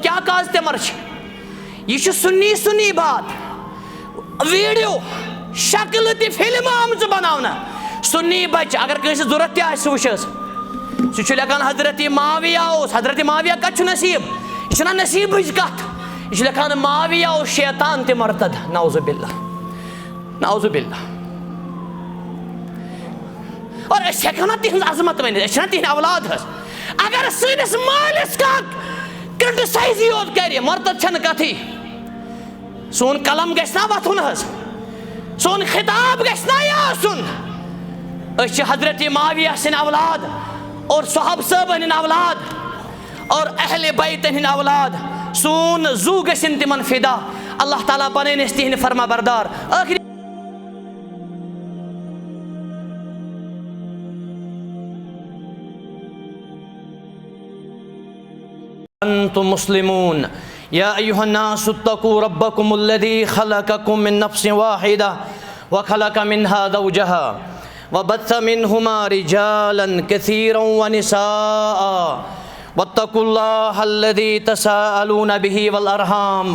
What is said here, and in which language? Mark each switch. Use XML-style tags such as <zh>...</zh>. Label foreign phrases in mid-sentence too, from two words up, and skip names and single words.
<ks>کیٛاہ کاز تِمر چھِ یہِ چھُ سُنی بات ویٖڈیو شکلہٕ تہِ فِلمہٕ آمژٕ بناونہٕ سُنی بچہِ اگر کٲنٛسہِ ضوٚرتھ تہِ آسہِ سُہ وٕچھ حظ سُہ چھُ لیکھان حضرت معاویہ اوس حضرت معاویہ کتہِ چھُ نصیٖب یہِ چھُنہ نصیٖبٕچ کتھ یہ لکھان معاویہ اوس شیطان تہِ مرتد</ks> <ar>نعوذ باللہ</ar> <ks>اور أسۍ ہٮ۪کو نہ تِہنٛز عظمت ؤنِتھ أسۍ چھِنہ تِہنٛدۍ اولاد حظ اگر سٲنِس مٲلِس کانٛہہ کرٹسایزٕے یوت کرِ مرتد چھنہٕ کتھٕے سون قلم گژھِ نا وۄتھُن حظ سون خطاب گژھِ نا یہِ آسُن أسۍ چھِ حضرت معاویہ سٕنٛدۍ اولاد اور صحابہ صٲبن ہٕنٛدۍ اولاد اور اہلِ بیتن ہٕنٛدۍ اولاد سون زو گژھن تمن فدا اللہ تعالیٰ بنٲیِن أسۍ تِہنٛدۍ فرما بردار ٲخری</ks> <ar>انتم مسلمون یا ایها الناس اتقوا ربكم الذي خلقكم من نفس واحدة وخلق منها زوجها وبث منهما رجالا كثيرا ونساء واتقوا الله الذي تساءلون به والأرحام</ar>